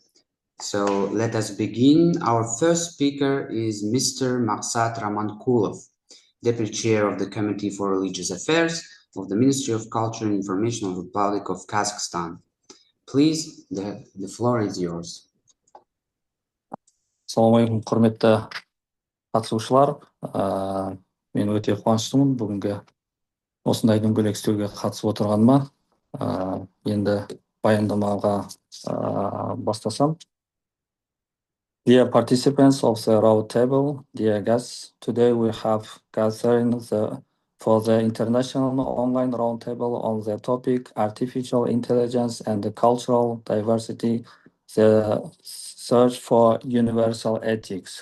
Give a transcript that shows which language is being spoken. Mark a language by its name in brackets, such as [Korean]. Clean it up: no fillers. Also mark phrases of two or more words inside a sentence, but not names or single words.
[English] So let us begin. Our first speaker is Mr. Maqsad Ramankulov, Deputy Chair of the Committee for Religious Affairs of the Ministry of Culture and Information of the Republic of Kazakhstan. Please, the floor is yours. [Kazakh] Ассалаумағалейкум, құрметті қатысушылар. Мен өте қуаныштымын бүгінгі осындай дөңгелек үстелге қатысып отырғаныма. Енді баяндамаға бастасам. [English] Dear participants of the Roundtable, dear guests, today we have gathered for the International Online Roundtable on the topic Artificial Intelligence and the Cultural Diversity, the Search for Universal Ethics.